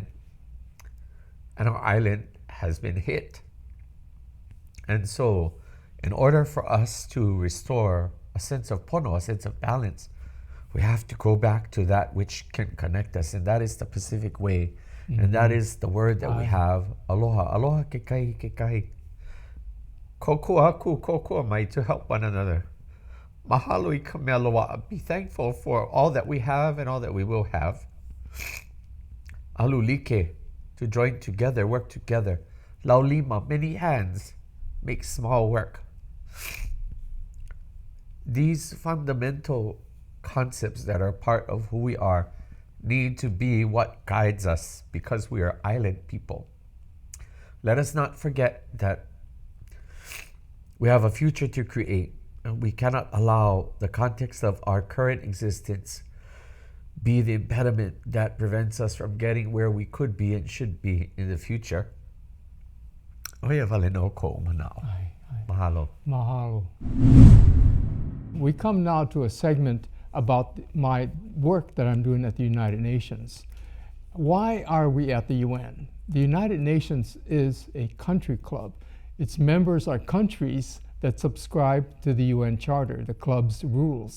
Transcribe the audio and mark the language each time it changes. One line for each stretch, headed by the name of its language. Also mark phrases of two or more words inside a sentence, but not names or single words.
English: And our island has been hit. And so, in order for us to restore a sense of pono, a sense of balance, we have to go back to that which can connect us, and that is the Pacific Way. And that is the word that we have, aloha.
Hawaiian: Aloha ke kai ke kai. Kokua aku, kokua mai,
English: to help one another.
Hawaiian: Mahalo I ka mea loa'a.
English: Be thankful for all that we have and all that we will have. Alulike, to join together, work together. Laulima, many hands make small work. These fundamental concepts that are part of who we are need to be what guides us, because we are island people. Let us not forget that we have a future to create, and we cannot allow the context of our current existence be the impediment that prevents us from getting where we could be and should be in the future.
Hawaiian: Oia vale no ko manao. Mahalo.
English: Mahalo. We come now to a segment about my work that I'm doing at the United Nations. Why are we at the UN? The United Nations is a country club. Its members are countries that subscribe to the UN Charter, the club's rules.